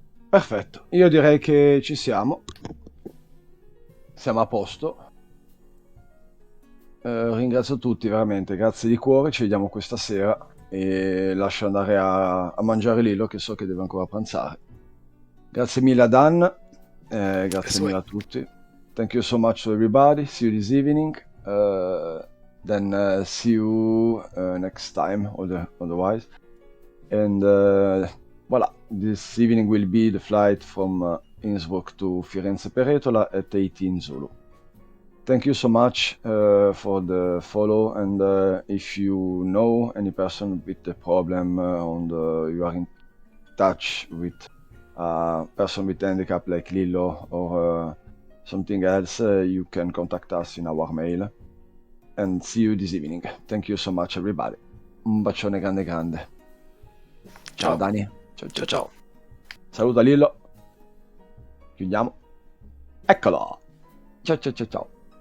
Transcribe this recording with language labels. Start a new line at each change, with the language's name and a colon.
Italian: Perfetto, io direi che ci siamo. Siamo a posto. Ringrazio tutti veramente, grazie di cuore, ci vediamo questa sera e lascio andare a mangiare Lilo che so che deve ancora pranzare. Grazie mille a Dan, grazie mille a tutti.
English: Thank you so much to everybody, see you this evening, then see you next time otherwise. And voila, this evening will be the flight from Innsbruck to Firenze Peretola at 18 Zulu. Thank you so much for the follow, and if you know any person with a problem you are in touch with a person with handicap like Lillo or something else, you can contact us in our mail. And see you this evening. Thank you so much everybody.
Italian: Un bacione grande grande. Ciao Dani. Ciao. Saluta Lillo. Chiudiamo. Eccolo. Ciao.